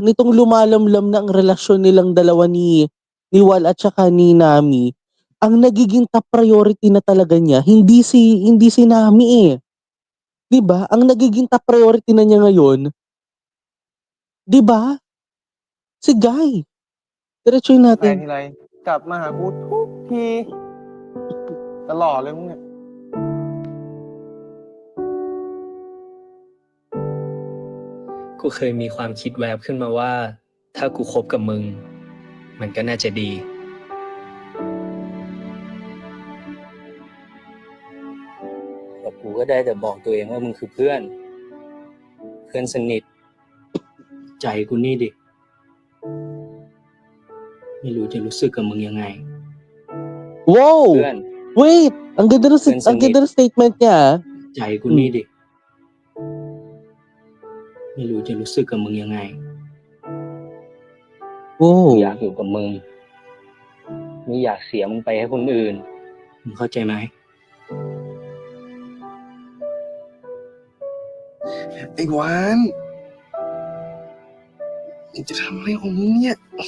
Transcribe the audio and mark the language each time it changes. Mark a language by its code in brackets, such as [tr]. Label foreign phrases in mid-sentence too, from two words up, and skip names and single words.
[tl] Nitong lumalamlam na ang relasyon nilang dalawa ni Wal at saka ni Nami, ang nagiging [en] top priority [tl] na talaga niya hindi si Nami eh. 'Di ba? Ang nagiging [en] top priority [tl] na niya ngayon, 'di ba? Si Guy. Diretsuhin [th] ไป [tl] natin. [th] ทีไรกลับมาหากูทุกที ตลอดเลยมึงเนี่ย กูเคยมีความคิดแวบขึ้นมาว่า ถ้ากูคบกับมึง มันก็น่าจะดี แต่กูก็ได้แต่บอกตัวเองว่ามึงคือเพื่อน เพื่อนสนิท ใจกูนี่ดิ ไม่รู้จะรู้สึกกับมึงยังไง Wow! เพื่อน [tl] Wait! Ang ganda ng [en] Friends and [tl] statement niya ah. [th] ใจกูนี่ดิ ไม่รู้จะรู้สึกกับมึงยังไง กูอยาก Wow. อยู่กับมึง ไม่อยากเสียมึงไปให้คนอื่น มึงเข้าใจไหม ไอ้วานมึงจะทำอะไรของมึงเนี่ย